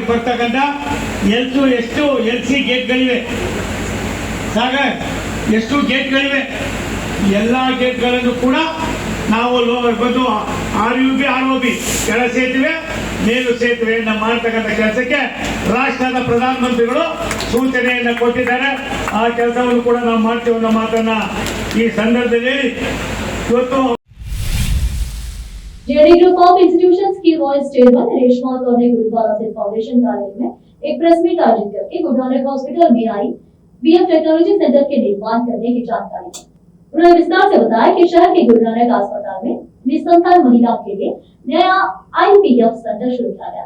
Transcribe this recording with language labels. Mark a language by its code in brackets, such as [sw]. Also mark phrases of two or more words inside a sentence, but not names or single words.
[kn] ಬರ್ತಕ್ಕಂಥ ಎಷ್ಟು LC ಗೇಟ್ಗಳಿವೆ, ಸಾಗರ್ ಎಷ್ಟು ಗೇಟ್ಗಳಿವೆ, ಎಲ್ಲ ಗೇಟ್ಗಳನ್ನು ಕೂಡ ನಾವು ಬಂದು RUB ROB ಕೆಳ ಸೇತುವೆ ಮೇಲು ಸೇತುವೆಯನ್ನು ಮಾಡತಕ್ಕಂಥ ಕೆಲಸಕ್ಕೆ ರಾಷ್ಟ್ರದ ಪ್ರಧಾನಮಂತ್ರಿಗಳು ಸೂಚನೆಯನ್ನು ಕೊಟ್ಟಿದ್ದಾರೆ. ಆ ಕೆಲಸವನ್ನು ಕೂಡ ನಾವು ಮಾಡ್ತೀವಿ ಅನ್ನೋ ಮಾತನ್ನ ಈ ಸಂದರ್ಭದಲ್ಲಿ ಇವತ್ತು [hi] जेडी ग्रुप ऑफ इंस्टीट्यूशंस की वाइस चेयरमैन रेशमा कौर ने गुरुद्वारा स्थित फाउंडेशन कार्यालय में एक प्रेस मीट आयोजित करके गुरु नानक हॉस्पिटल में IVF टेक्नोलॉजी सेंटर के निर्माण करने की जानकारी दी। उन्होंने विस्तार से बताया कि शहर के गुरु नानक अस्पताल में निसंतान महिलाओं के लिए नया IVF सेंटर शुरू किया गया।